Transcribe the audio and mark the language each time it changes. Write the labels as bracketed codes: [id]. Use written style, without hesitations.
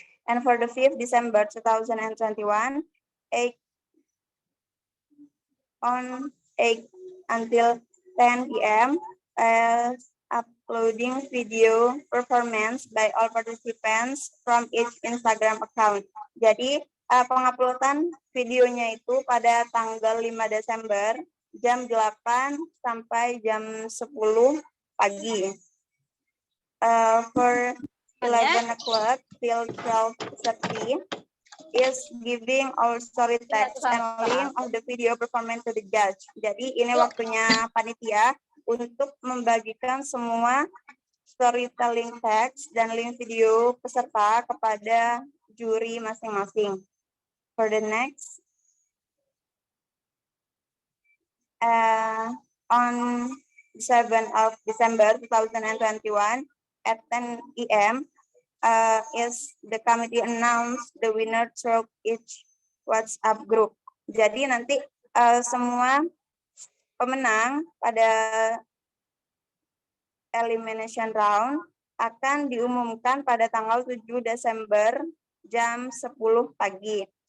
[en] And for the 5th December 2021, 8 until 10 p.m. Uploading video performance by all participants from each Instagram account. [id] Jadi penguploadan videonya itu pada tanggal 5 Desember jam 8 sampai jam 10 pagi. [en] For 11 o'clock till 12:30 is giving all story text and link of the video performance to the judge. [id] Jadi ini waktunya panitia untuk membagikan semua storytelling text dan link video peserta kepada juri masing-masing. [en] For the next, on 7 of December 2021 at 10 a.m., is the committee announce the winner through each WhatsApp group. [id] Jadi nanti semua pemenang pada elimination round akan diumumkan pada tanggal 7 Desember jam 10 pagi.